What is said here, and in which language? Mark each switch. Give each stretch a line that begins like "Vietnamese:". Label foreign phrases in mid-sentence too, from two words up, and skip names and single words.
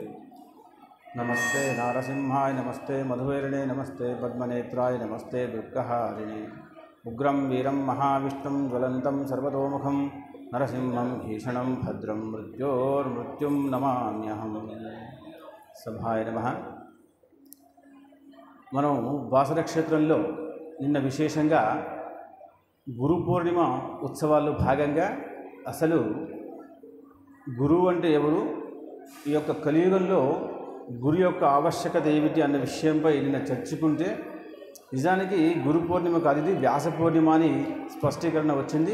Sanskrit: नमस्ते नारसिंहाय नमस्ते मधुवैरिणे नमस्ते पद्मनेत्राय नमस्ते दुर्गहारिणे। उग्रं वीरं महाविष्णुं ज्वलन्तं सर्वतोमुखं नरसिंहं भीषणं भद्रं मृत्योर्मृत्युं नमाम्यहं। सभाय नमः।
Telugu: మనం బాసర క్షేత్రంలో నిన్న విశేషంగా గురు పూర్ణిమ ఉత్సవాల్లో భాగంగా అసలు గురువు అంటే ఎవరు, ఈ యొక్క కలియుగంలో గురు యొక్క ఆవశ్యకత ఏమిటి అన్న విషయంపై నిన్న చర్చించుకుంటే నిజానికి గురు పూర్ణిమ కాదు, ఇది వ్యాస పూర్ణిమ అని స్పష్టీకరణ వచ్చింది.